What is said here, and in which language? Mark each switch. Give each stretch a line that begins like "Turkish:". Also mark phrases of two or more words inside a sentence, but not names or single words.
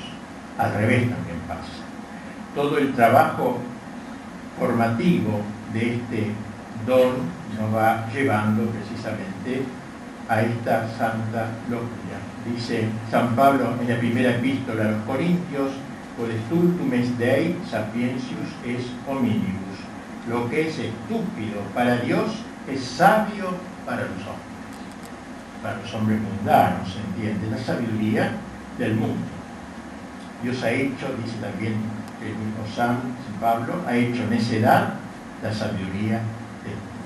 Spanish: Al revés también pasa. Todo el trabajo formativo de este don nos va llevando precisamente a esta santa locura. Dice San Pablo en la primera epístola a los Corintios,
Latin: "Codestultum est Dei sapientius est hominibus".
Spanish: Lo que es estúpido para Dios es sabio para los hombres mundanos, ¿se entiende? La sabiduría del mundo. Dios ha hecho, dice también el mismo San Pablo, ha hecho necedad la sabiduría del mundo.